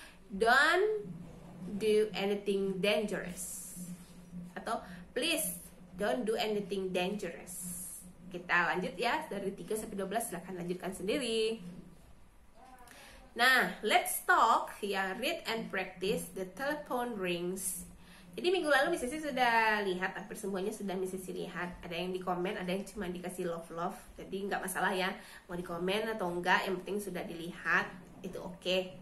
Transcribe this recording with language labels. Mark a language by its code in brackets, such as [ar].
[en] Don't do anything dangerous. [id] Atau [en] please don't do anything dangerous. [id] Kita lanjut ya, dari 3 sampai 12 silahkan lanjutkan sendiri. Nah, [en] let's talk ya, read and practice the telephone rings. [id] Jadi minggu lalu Miss Sisi sudah lihat, hampir semuanya sudah Miss Sisi lihat. Ada yang di komen, ada yang cuma dikasih love. Jadi nggak masalah ya, mau di komen atau enggak, yang penting sudah dilihat, itu oke.